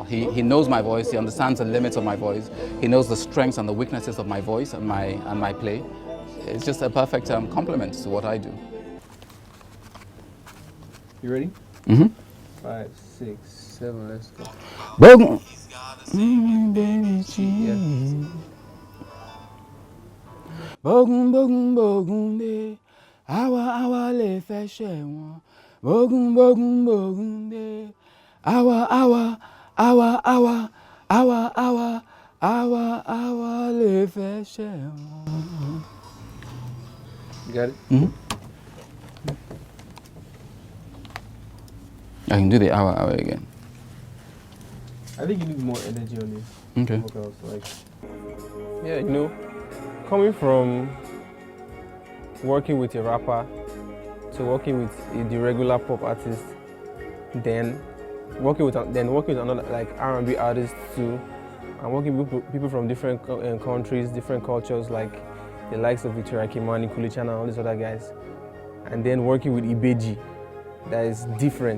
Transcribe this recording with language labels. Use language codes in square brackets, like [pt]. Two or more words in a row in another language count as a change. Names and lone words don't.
[en] He knows my voice, he understands the limits of my voice, he knows the strengths and the weaknesses of my voice and my play. It's just a perfect complement to what I do. You ready? Mm-hmm. 5, 6, 7, let's go. Boom. Yeah. [yo] Bogun bogun bogun de, awa le fẹ́ ṣẹ̀ wọ́n. Bogun bogun bogun de, awa le fẹ́ ṣẹ̀ wọ́n. [en] You got it? Mm-hmm. I can do the hour again. I think you need more energy on this. Okay. Vocals, like, yeah, you know, coming from working with a rapper to working with the regular pop artist, then working with another like R&B artist too, and working with people from different countries, different cultures, like the likes of Victoria Kimani, Kulichana, and all these other guys, and then working with IBEJII, that is different.